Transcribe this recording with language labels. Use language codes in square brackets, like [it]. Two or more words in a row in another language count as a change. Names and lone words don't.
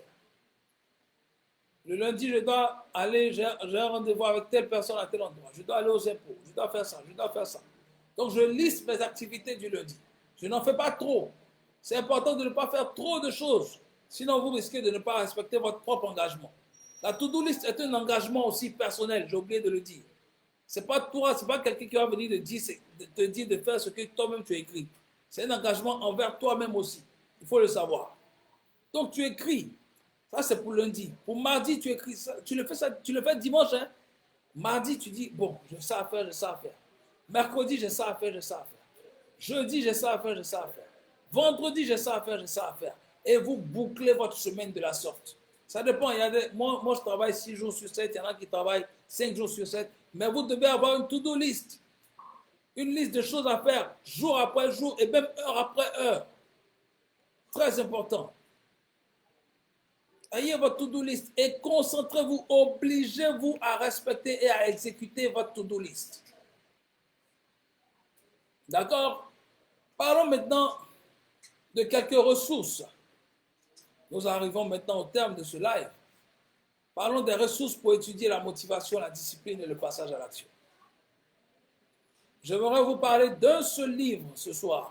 [fr] Le lundi, je dois aller, j'ai un rendez-vous avec telle personne à tel endroit. Je dois aller aux impôts. Je dois faire ça, je dois faire ça. Donc, je liste mes activités du lundi. Je n'en fais pas trop. C'est important de ne pas faire trop de choses. Sinon, vous risquez de ne pas respecter votre propre engagement. La [en] to-do list [fr] est un engagement aussi personnel, j'ai oublié de le dire. Ce n'est pas toi, ce n'est pas quelqu'un qui va venir te dire de faire ce que toi-même tu as écrit. C'est un engagement envers toi-même aussi. Il faut le savoir. Donc, tu écris. Ça, c'est pour lundi. Pour mardi, tu écris ça. Tu le fais dimanche. Hein? Mardi, tu dis, bon, j'ai ça à faire, j'ai ça à faire. Mercredi, j'ai ça à faire, j'ai ça à faire. Jeudi, j'ai ça à faire, j'ai ça à faire. Vendredi, j'ai ça à faire, j'ai ça à faire. Et vous bouclez votre semaine de la sorte. Ça dépend. Moi, je travaille 6 jours sur 7. Il y en a qui travaillent 5 jours sur 7. Mais vous devez avoir une [en] to-do list. [fr] Une liste de choses à faire, jour après jour et même heure après heure. Très important. Ayez votre [en] to-do list [fr] et concentrez-vous, obligez-vous à respecter et à exécuter votre [en] to-do list. [fr] D'accord? Parlons maintenant de quelques ressources. Nous arrivons maintenant au terme de ce live. Parlons des ressources pour étudier la motivation, la discipline et le passage à l'action. J'aimerais vous parler d'un seul livre ce soir.